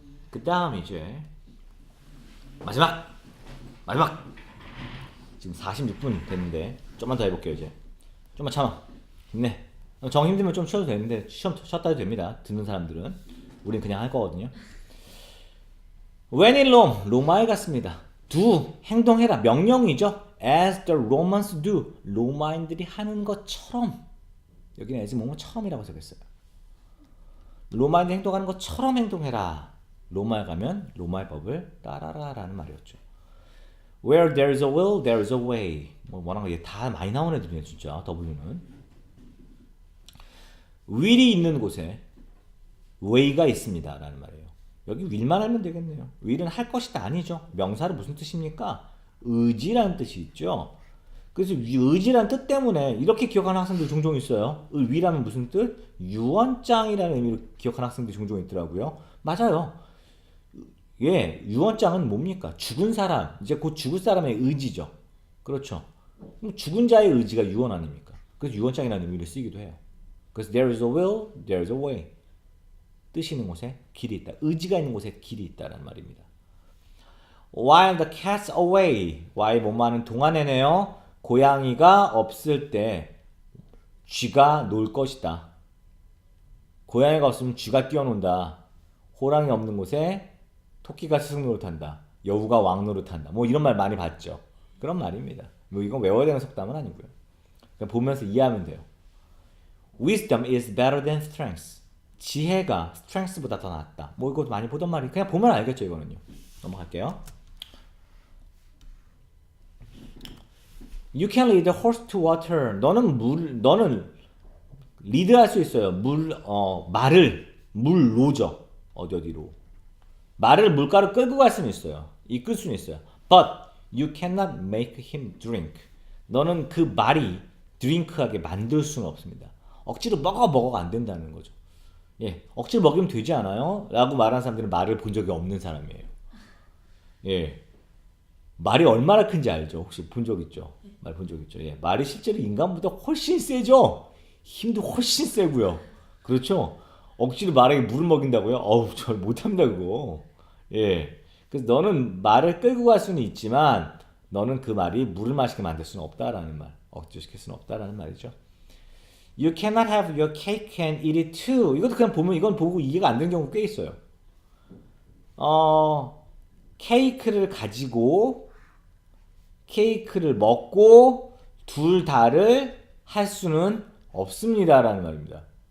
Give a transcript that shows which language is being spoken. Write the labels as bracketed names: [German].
[Korean] 그 다음 이제 마지막 지금 46분 됐는데 좀만 더 해볼게요. 이제 좀만 참아. 힘내. 정 힘들면 좀 쉬어도 되는데 쉬었다 해도 됩니다. 듣는 사람들은. 우린 그냥 할 거거든요. [English] When in Rome, [Korean] 로마에 갔습니다. do, 행동해라. 명령이죠. [English] As the Romans do, [Korean] 로마인들이 하는 것처럼. 여기는 as 뭐뭐처럼이라고 적혔어요. 로마인들이 행동하는 것처럼 행동해라. 로마에 가면 로마의 법을 따라라 라는 말이었죠. [English] Where there is a will, there is a way. [Korean] 뭐라는 거 다 많이 나오는 애들이네 진짜. W는 will이 있는 곳에 way가 있습니다 라는 말이에요. 여기 will만 알면 되겠네요. will은 할 것이다 아니죠. 명사는 무슨 뜻입니까? 의지라는 뜻이 있죠. 그래서 의지라는 뜻 때문에 이렇게 기억하는 학생들 종종 있어요. will하면 무슨 뜻? 유언장이라는 의미로 기억하는 학생들 종종 있더라고요. 맞아요. 예, 유언장은 뭡니까? 죽은 사람, 이제 곧 죽을 사람의 의지죠. 그렇죠. 그럼 죽은 자의 의지가 유언 아닙니까? 그래서 유언장이라는 의미로 쓰이기도 해요. 그래서 [English] there is a will, there is a way. [Korean] 뜻이 있는 곳에 길이 있다. 의지가 있는 곳에 길이 있다라는 말입니다. [English] While the cat's away, while [Korean] 뭐뭐하는 동안에네요. 고양이가 없을 때 쥐가 놀 것이다. 고양이가 없으면 쥐가 뛰어논다. 호랑이 없는 곳에 토끼가 스승 노릇한다. 여우가 왕 노릇한다. 뭐 이런 말 많이 봤죠. 그런 말입니다. 뭐 이건 외워야 되는 속담은 아니고요. 그냥 보면서 이해하면 돼요. [English] Wisdom is better than strength. [Korean] 지혜가 strength보다 더 낫다. 뭐 이거 많이 보던 말이 그냥 보면 알겠죠 이거는요. 넘어갈게요. [English] You can lead a horse to water. [Korean] 너는 리드할 수 있어요. 말을 물로죠. 어디로? 말을 물가로 끌고 갈 수는 있어요. 이끌 수는 있어요. [English] But you cannot make him drink. [Korean] 너는 그 말이 drink하게 만들 수는 없습니다. 억지로 먹어가 안 된다는 거죠. 예, 억지로 먹이면 되지 않아요? 라고 말하는 사람들은 말을 본 적이 없는 사람이에요. 예, 말이 얼마나 큰지 알죠? 혹시 본 적 있죠? 말 본 적 있죠? 예, 말이 실제로 인간보다 훨씬 세죠? 힘도 훨씬 세고요. 그렇죠? 억지로 말에게 물을 먹인다고요? 어우, 저 못합니다 그거. 예, 그래서 너는 말을 끌고 갈 수는 있지만 너는 그 말이 물을 마시게 만들 수는 없다라는 말. 억지로 시킬 수는 없다라는 말이죠. [English] You cannot have your cake and eat it too. [Korean] 이것도 그냥 보면 이건 보고 이해가 안 되는 경우 꽤 있어요. 케이크를 가지고 케이크를 먹고 둘 다를 할 수는 없습니다라는 말입니다.